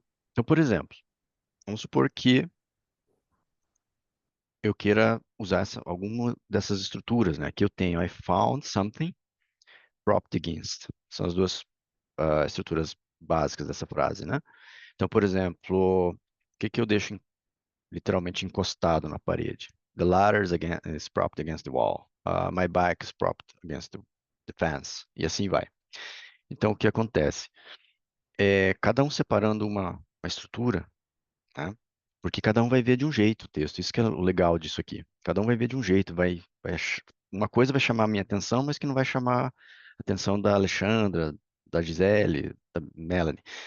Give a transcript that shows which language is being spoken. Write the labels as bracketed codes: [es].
[pt] Então, por exemplo, vamos supor que eu queira usar alguma dessas estruturas, né? Aqui eu tenho [en] I found something propped against. [pt] São as duas estruturas básicas dessa frase, né? Então, por exemplo, o que que eu deixo literalmente encostado na parede? [en] The ladder is propped against the wall. My bike is propped against the fence. [pt] E assim vai. Então, o que acontece? Cada um separando uma estrutura, né? Porque cada um vai ver de um jeito o texto. Isso que é o legal disso aqui. Cada um vai ver de um jeito. Uma coisa vai chamar a minha atenção, mas que não vai chamar a atenção da Alexandra, da Gisele, da Melanie.